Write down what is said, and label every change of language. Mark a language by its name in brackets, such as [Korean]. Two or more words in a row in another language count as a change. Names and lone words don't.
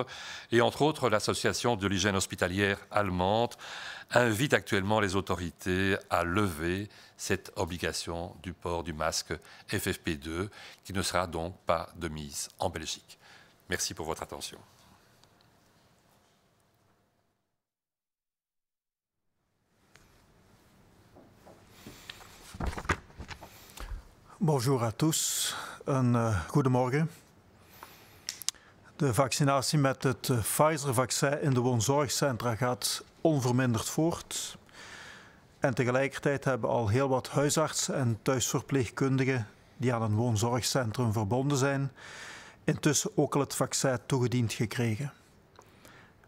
[French] Et entre autres, l'Association de l'hygiène hospitalière allemande invite actuellement les autorités à lever cette obligation du port du masque FFP2, qui ne sera donc pas de mise en Belgique. Merci pour votre attention. Bonjour à tous, [Dutch] goedemorgen. De vaccinatie met het Pfizer-vaccin in de woonzorgcentra gaat onverminderd voort. En tegelijkertijd hebben al heel wat huisartsen en thuisverpleegkundigen die aan een woonzorgcentrum verbonden zijn, intussen ook al het vaccin toegediend gekregen.